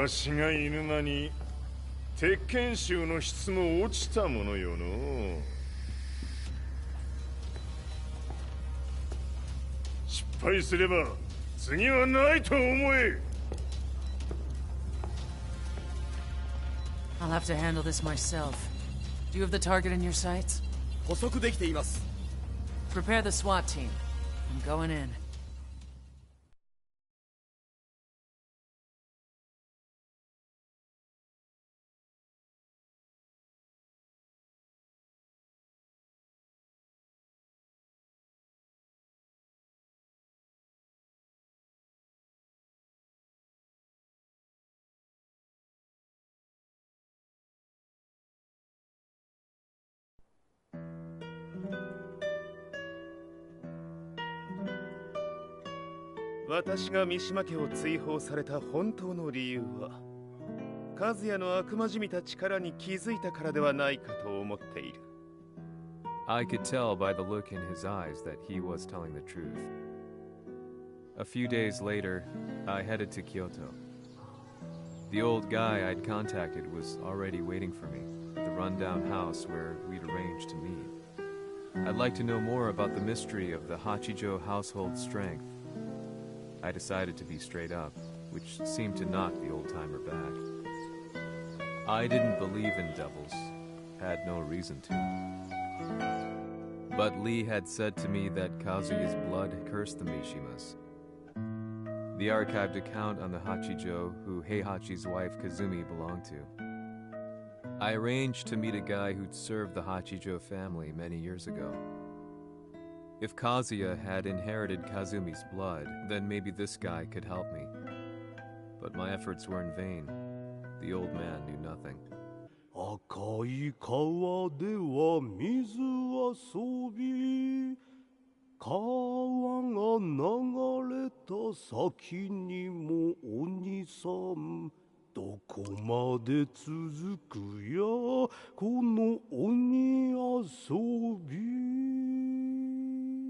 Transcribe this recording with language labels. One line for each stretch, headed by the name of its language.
Japanese: わしが犬間に鉄拳衆の質も落ちたものよの。失敗すれば次はないと思え。
English: I'll have to handle this myself. Do you have the target in your sights?
Japanese: 捕捉できています。
English: Prepare the SWAT team. I'm going in.
Japanese: 「私が三島家を追放された本当の理由は和也の悪魔じみた力に気づいたからではないかと思っている。
English: I could tell by the look in his eyes that he was telling the truth. A few days later, I headed to Kyoto. The old guy I'd contacted was already waiting for me at the rundown house where we'd arranged to meet. I'd like to know more about the mystery of the Hachijo household strength. I decided to be straight up, which seemed to knock the old-timer back. I didn't believe in devils, had no reason to. But Lee had said to me that Kazuya's blood cursed the Mishimas. The archived account on the Hachijo who Heihachi's wife Kazumi belonged to. I arranged to meet a guy who'd served the Hachijo family many years ago. If Kazuya had inherited Kazumi's blood, then maybe this guy could help me. But my efforts were in vain. The old man knew nothing.
Japanese: 赤い川では水遊び川が流れた先にも鬼さんどこまで続くやこの鬼遊び